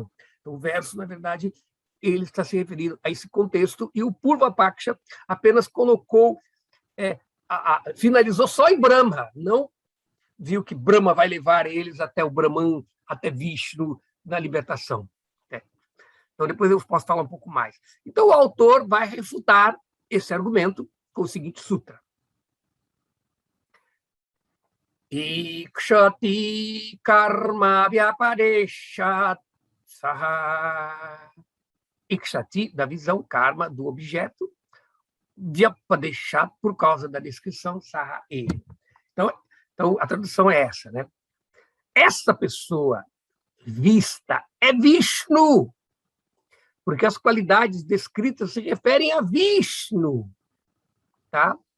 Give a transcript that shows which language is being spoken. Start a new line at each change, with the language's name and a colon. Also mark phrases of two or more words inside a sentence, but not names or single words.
Portuguese: Então, o verso, na verdade, ele está se referindo a esse contexto, e o
Sanskrit: Purva Paksha
Portuguese: apenas colocou, finalizou só em Brahma, não viu que Brahma vai levar eles até o Brahman, até Vishnu, na libertação. Então, depois eu posso falar um pouco mais. Então, o autor vai refutar esse argumento com o seguinte sutra.
Sanskrit: Ikshati karma vyapadeshat saha.
Portuguese: Ikshati, da visão, karma, do objeto, vyapadeshat, por causa da descrição, saha, ele. Então, a tradução é essa, né? Essa pessoa vista é Vishnu, porque as qualidades descritas se referem a Vishnu, tá?